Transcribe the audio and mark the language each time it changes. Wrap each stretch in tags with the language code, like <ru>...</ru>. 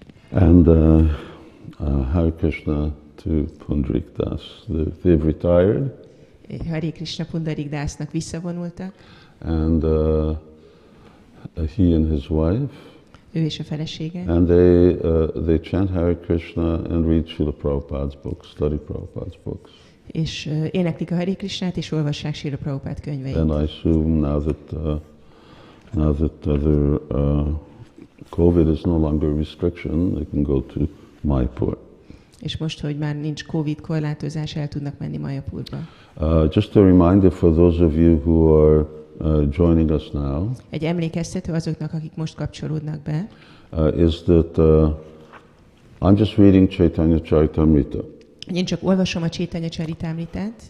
<en>And Hare Krishna to Pundarik Das. They've retired,</en> <hu>Hare Krishna Pundarik Dásnak visszavonultak,</hu> <en>and he and his wife,</en> <hu>ő és a felesége,</hu> <en>and they chant Hare Krishna and read Srila Prabhupada's books, study Prabhupada's books.</en> <hu>és éneklik a Hare Krishnát, és olvassák Srila Prabhupád könyveit.</hu> <en>And I assume now that their COVID is no longer a restriction, they can go to Mayapur.</en> <hu>És most, hogy már nincs Covid korlátozás, el tudnak menni Mayapurba.</hu> <en>Just a reminder for those of you who are joining us now,</en> <hu>Egy emlékeztető azoknak, akik most kapcsolódnak be,</hu> <en>is that I'm just reading Caitanya Charitamrita.</en> <hu>én csak olvasom a Caitanya Charitamritát,</hu>